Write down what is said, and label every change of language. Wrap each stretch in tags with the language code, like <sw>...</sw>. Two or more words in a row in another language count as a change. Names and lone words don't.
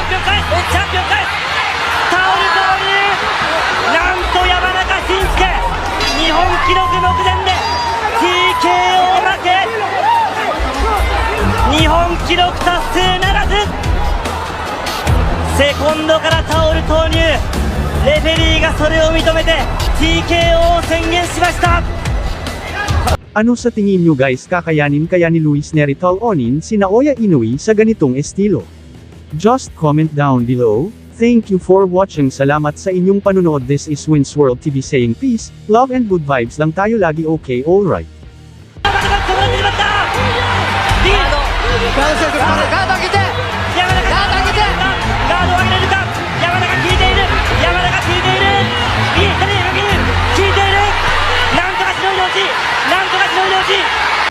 <ja>チャンピオン返すチャンピオン返すタオルボールなんと山中慎介日本記録目前で TKO 負け日本記録達成ならずセコンドからタオル投入レフェリーがそれを認めて TKO を宣言しました。</ja> <tl>Ano sa tingin nyo guys, kakayanin kaya ni Luis Neritol Onin si Naoya Inoue sa ganitong estilo?</tl> <en>Just comment down below. Thank you for watching.</en> <tl>Salamat sa inyong panunood.</tl> <en>This is Wins World TV saying peace, love and good vibes</en> <tl>lang tayo lagi.</tl> <en>Okay, alright.</en> <ja>ガードセーフガード上げてガード上げてガードを上げられるか。山田が効いている。山田が効いている。右左にかける。効いている。なんとかしのいでほしい。なんとかしのいでほしい。</ja>